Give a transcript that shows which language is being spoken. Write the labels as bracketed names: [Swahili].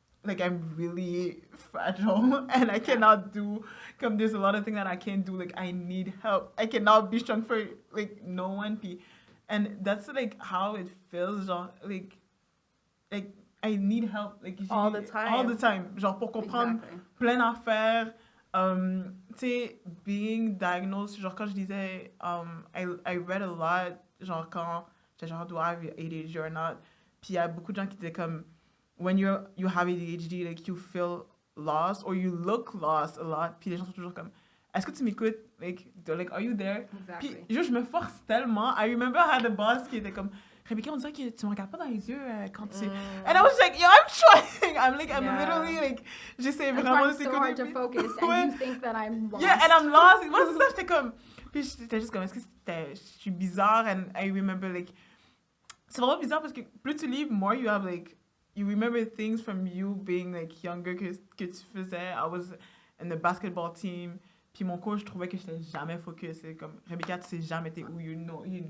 [English] Like, I'm really fragile and I cannot do, there's a lot of things that I can't do. Like, I need help. I cannot be strong for, like, no one. And that's, like, how it feels, genre, like I need help. Like, all the time. All the time. [French] Genre, pour comprendre plein d'affaires. Tu sais, [English] being diagnosed, [French] genre, quand je disais, [English] I read a lot, [French] genre, quand j'étais genre, [English] do I have ADHD or not? [French] Puis il y a beaucoup de gens qui disaient comme, [English] when you have ADHD, like, you feel lost or you look lost a lot. [French] Puis les gens sont toujours comme, est-ce que tu m'écoutes? [English] Like, are you there? Exactly. [French] Puis je me force tellement. [English] I remember I had a boss [French] qui était comme, Rebecca, on dirait que tu me regardes pas dans les yeux quand tu... [English] And I was like, yo, I'm trying. I'm literally like, [French] j'essaie vraiment de s'écouter. [English] I'm so hard to focus and you think that I'm lost. Yeah, and I'm lost. [French] Moi, c'est ça, j'étais comme... Puis j'étais juste comme, est-ce que je suis bizarre? [English] And I remember, [French] like... C'est vraiment bizarre parce que plus tu lis, [English] more you have, [French] like... [English] You remember things from you being, like, younger [French] que tu faisais. [English] I was in the basketball team. [French] Puis mon coach, je trouvais que j'étais jamais focus. C'est comme, Rebecca, tu sais jamais t'es où, you know.